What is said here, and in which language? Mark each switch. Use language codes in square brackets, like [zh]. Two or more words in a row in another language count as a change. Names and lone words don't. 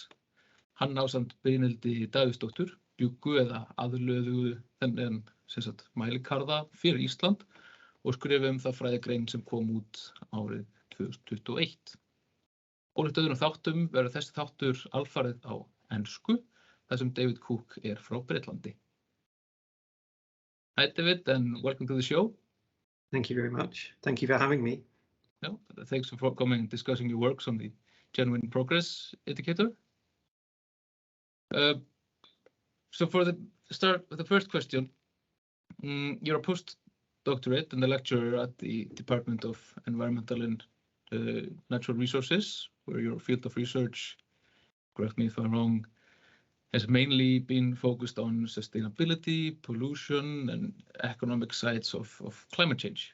[is] Hann ásamt Brynhildi Davíðsdóttir bjuggu eða aðlöguðu þennan mælikvarða fyrir Ísland og skrifuðu það fræðigrein sem kom út árið 2021. Ólíkt öðrum þáttum verður þessi þáttur alfarið á ensku, þar sem David Cook frá Bretlandi. [en] Hi David, and welcome to the show. Thank you very much. Thank you for having me. No, thanks for coming and discussing your works on the Genuine Progress Indicator. So for the start with the first question, you're a postdoctorate and a lecturer at the Department of Environmental and Natural Resources, where your field of research, correct me if I'm wrong, has mainly been focused on sustainability, pollution, and economic sides of climate change.